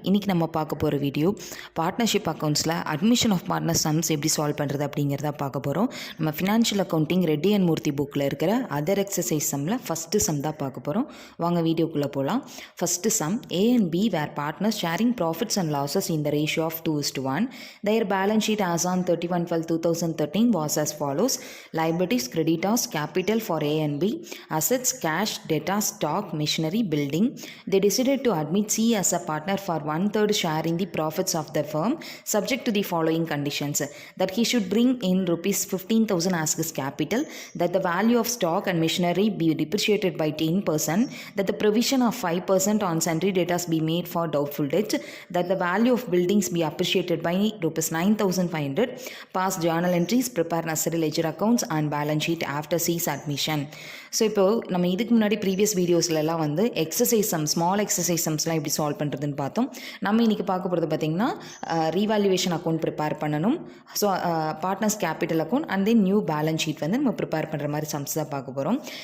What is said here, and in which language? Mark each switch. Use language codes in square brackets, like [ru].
[ta] இன்னைக்கு நம்ம பார்க்க போகிற video partnership அக்கௌண்ட்ஸில் admission of partner sums எப்படி சால்வ் பண்ணுறது அப்படிங்கிறத பார்க்க போகிறோம். நம்ம ஃபினான்ஷியல் அக்கௌண்டிங் ரெட்டி அண்ட் மூர்த்தி புக்கில் இருக்கிற அதர் எக்ஸசைஸ் சம்மில் ஃபஸ்ட்டு சம் தான் பார்க்க போகிறோம். வாங்க வீடியோக்குள்ளே போகலாம். [en] First sum, A and B were partners sharing profits and losses in the ratio of 2:1. Their balance sheet as on 31/12/2013 was as follows. Liabilities, creditors, capital for A and B, assets, cash, debtors, stock, machinery, building. They decided to admit C as a partner for 1/3 share in the profits of the firm, subject to the following conditions: that he should bring in rupees 15,000 as his capital, that the value of stock and machinery be depreciated by 10%, that the provision of 5% on sundry debtors be made for doubtful debt, that the value of buildings be appreciated by rupees 9,500, pass journal entries, prepare necessary ledger accounts and balance sheet after C's admission. [ta] So இப்போது நம்ம இதுக்கு முன்னாடி previous வீடியோஸ்லாம் வந்து exercise some, small exercise சம்ஸ்லாம் எப்படி solve பண்ணுறதுன்னு பார்த்தோம். நம்ம இன்றைக்கி பார்க்க போகிறது பார்த்திங்கன்னா ரீவால்யூவேஷன் அக்கௌண்ட் ப்ரிப்பேர் பண்ணணும். So partners capital account and then new balance sheet வந்து நம்ம ப்ரிப்பேர் பண்ணுற மாதிரி சம்ஸ் தான் பார்க்க போகிறோம்.